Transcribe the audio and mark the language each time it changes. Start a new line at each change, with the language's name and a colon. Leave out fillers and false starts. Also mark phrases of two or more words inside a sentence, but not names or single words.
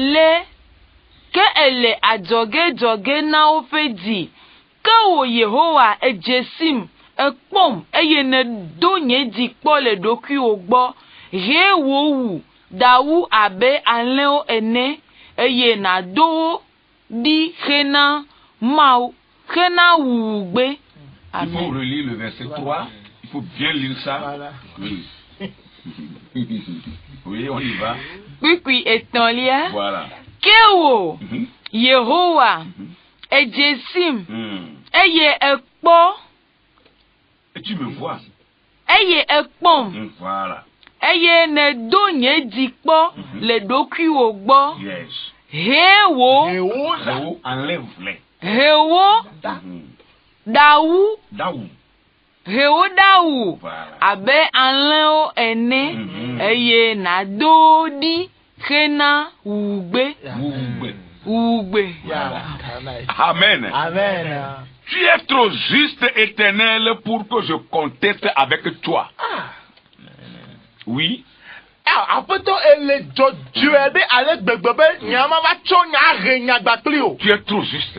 Ewe: ele adzoge na ofe di ke wo Yehowa ejesim ekpom eye ne donye di kpo le doku ogbo he wo wu dawu abe aleo ene eye na do di hena mau hena wugbe.
French: Il faut relire le verset 3. Il faut bien lire ça. Voilà. Oui. Oui, on y va. Oui, etanlia. Voilà.
Ewe: Kewo Yehowa ejesim eye ekpo.
French: Et tu me vois.
Ewe: Eye ekpom.
French: Voilà.
Ewe: Eye ne donye dikpo le doku ogbo.
French: Yes.
Ewe: Hewo
French: enlève-les.
Ewe: Hewo dawu. Hewo dawu.
French: Voilà.
Ewe: Abe anleo ene eye na dodi kena wugbe.
French: Voilà. Amen. Amen. Tu es trop juste, Éternel, pour que je conteste avec toi. Oui. Tu es trop juste.